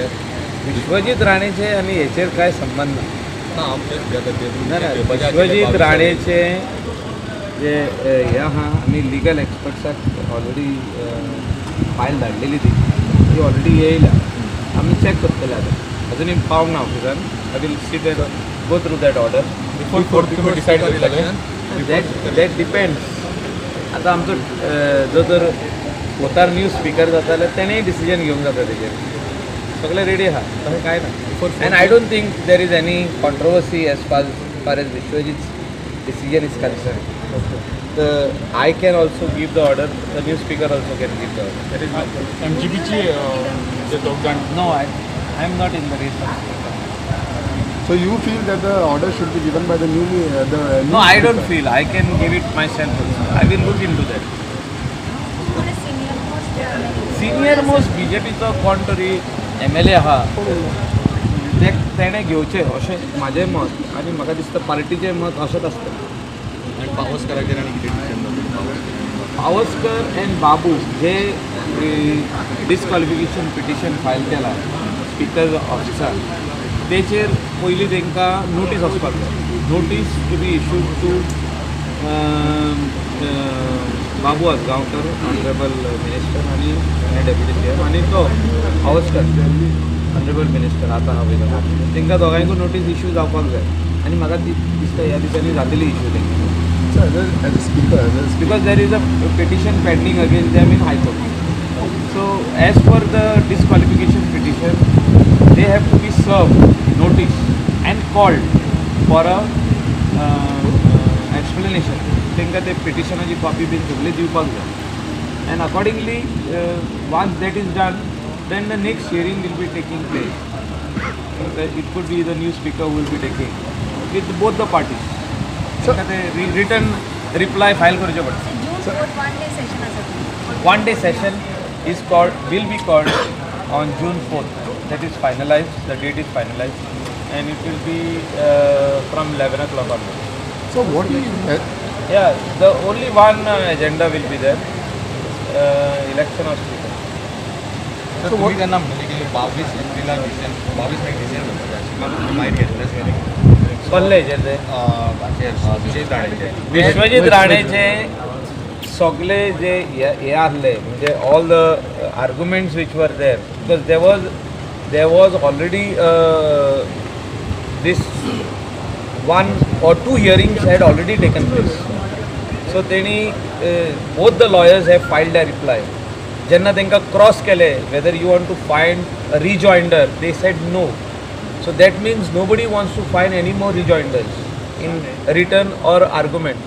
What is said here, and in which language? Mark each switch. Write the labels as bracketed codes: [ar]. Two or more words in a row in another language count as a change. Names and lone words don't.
[kok] विश्वजीत राणेचे आनी हेचेर कांय संबंध ना ना विश्वजीत राणेचे जे हे आहा आमी [en] legal expertsak already file [kok] धाडलेली ती ऑलरेडी येयल्या आमी चॅक करतले आतां अजुनूय पावंक ना ऑफिसान [en] I will see that go through that order [kok] बिफोर तुम्ही डिसाईड करतले [en] That depends [kok] आतां आमचो जो जर पोतार न्यू स्पीकर जाता जाल्यार तेणेय डिसिजन घेवंक जाता तेजेर सगळें रेडी आहा तशें कांय ना [en] and I don't think there is any controversy as far as Vishwajit decision is concern I can also give the order, the new speaker also can give the order. That is [kok] MGPची जे दोग जाण [en] No, I am not in the race. So you feel that the order should be given by the new No, I don't feel. I can give it myself also. I will look into that. [kok] कोण [en] Senior most [kok] BJPचो कोण तरी MLA आहा तेणें घेवचें अशें म्हाजें मत आनी म्हाका दिसता पार्टीचें मत अशेंच आसता आणि पावसकराचेर आनी कितें डिसिजन पावसकर एंड बाबू जे [en] disqualification petition [kok] फायल केला स्पीकर ऑफिसार तेचेर पयलीं तांकां नोटीस वचपाक जाय [en] notice to be issued to Babu Asgaonkar Honourable Minister [kok] आनी [en] Deputy CM [kok] आनी तो पावसकर [en] Honourable Minister [kok] आतां हांव वयता तांकां दोगांयकूय नोटीस इशू जावपाक जाय आनी म्हाका दिसता ह्या दिसांनी जातली इशू तांकां [en] as a speaker, because there is a petition pending against them in High Court. So as per the disqualification petition, they have to be served notice and called for a explanation. [kok] तांकां ते petitionaची copy बीन सगळी दिवपाक जाय [en] and accordingly once that is done then the next hearing will be taking place. It could be the new speaker will be taking with both the parties. return reply [kok] फायल करचे पडटा जून 4 1 [en] day session [kok] आसा [en] one day session is called will be called on June 4th. That is finalized, the date is finalized and it will be from 11 o'clock onwards. so what is Yeah, the only one agenda will be there, election of speaker. [mr] तर तुम्ही त्यांना म्हणले की 22 एप्रिलला डिसिजन 22 मे डिसिजन करपाक माहिती घेतलेच [kok] कसले हेचेर ते विश्वजीत राणेचे विश्वजीत राणेचे सगळे जे हे आसले म्हणजे [en] all the arguments which were there because there was already this 1 or 2 hearings had already taken place. So both the lawyers have filed a reply. [kok] Jenna tenka cross kele [en] whether you want to find a rejoinder, they said no. So that means nobody wants to find any more rejoinders in written or argument.